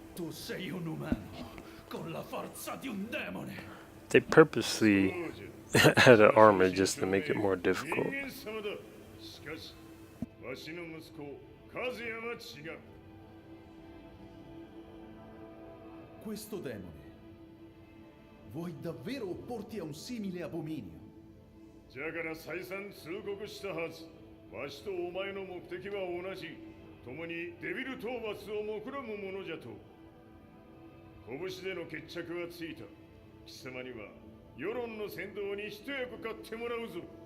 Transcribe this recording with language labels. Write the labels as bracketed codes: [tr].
[it] sei un umano con la forza di un demone. [en] They purposely added armor just to make it more difficult. [ja] 人間様だ。しかしわしの息子和也は違う。 [it] Questo demone, vuoi davvero opporti a un simile abominio? [ja] じゃから再三通告したはず。わしとお前の目的は同じ。共にデビル討伐を目論むものじゃと。拳での決着はついた。貴様には世論の先導に一役買ってもらうぞ。